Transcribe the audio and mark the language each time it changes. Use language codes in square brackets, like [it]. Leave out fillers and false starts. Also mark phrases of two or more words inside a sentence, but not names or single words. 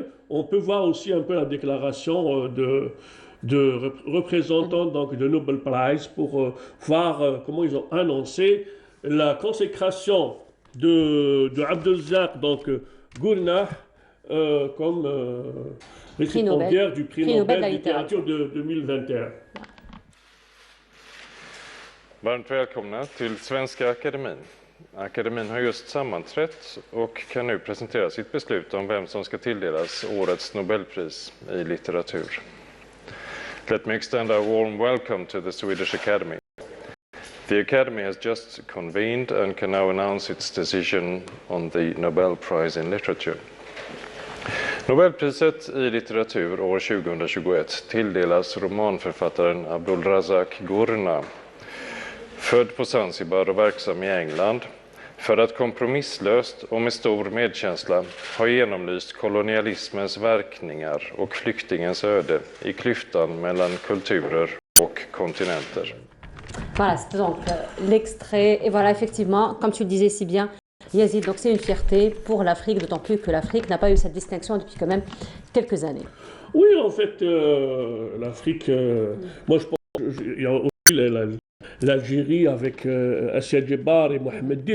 [fr] On peut voir aussi un peu la déclaration de représentants donc, de Nobel Prize pour voir comment ils ont annoncé la consécration de Abdelzak, donc Gournah, comme récipiendaire du prix Nobel de littérature de 2021. [sv] Varmt välkomna till Svenska Akademin. Akademin har just sammanträtt och kan nu presentera sitt beslut om vem som ska tilldelas årets Nobelpris i litteratur. [en] Let me extend a warm welcome to the Swedish Academy. The Academy has just convened and can now announce its decision on the Nobel Prize in Literature. [sv] Nobelpriset i litteratur år 2021 tilldelas romanförfattaren Abdulrazak Gurnah, född på Zanzibar och verksam i England, för att kompromisslöst och med stor medkänsla ha genomlyst kolonialismens verkningar och flyktingens öde i klyftan mellan kulturer och kontinenter. [fr] Voilà, c'était donc l'extrait. Et voilà, effectivement, comme tu le disais si bien, Yazid, donc c'est une fierté pour l'Afrique, d'autant plus que l'Afrique n'a pas eu cette distinction depuis quand même quelques années. Oui, en fait, l'Afrique, moi je pense qu'il y a aussi l'Algérie avec Assia Djebar et Mohamed Dib.